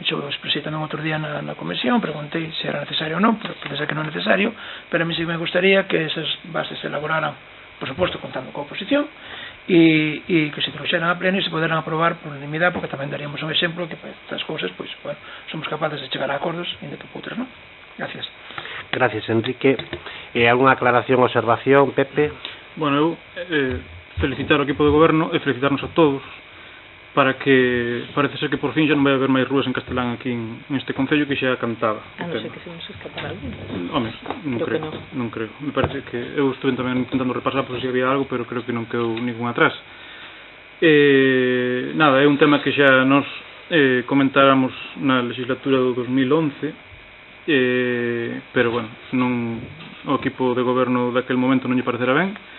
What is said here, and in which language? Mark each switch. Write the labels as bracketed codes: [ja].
[gl] expresei tamén outro día na comisión, preguntei se era necesario ou non, pero pensei que non é necesario, pero a mí sí me gustaría que esas bases se elaboraran, por suposto, contando coa oposición, e que se trouxeran a pleno e se poderan aprobar por unanimidade, porque tamén daríamos un exemplo que para estas cousas, pois, bueno, somos capaces de chegar a acordos, ainda que por outras non. [es] Gracias. Gracias, Enrique. ¿Alguna aclaración o observación, Pepe? [gl] Bueno, eu felicitar ao equipo de goberno e felicitarnos a todos para que parece ser que por fin xa non vai haber máis rúas en castelán aquí neste concello, que xa cantaba. A non ser que se nos escapara algún. Home, non creo. Me parece que eu estuve tamén intentando repasar por se había algo, pero creo que non quedou ningún atrás. Nada, é un tema que xa nos comentáramos na legislatura do 2011, pero bueno, o equipo de goberno daquel momento non lle parecerá ben.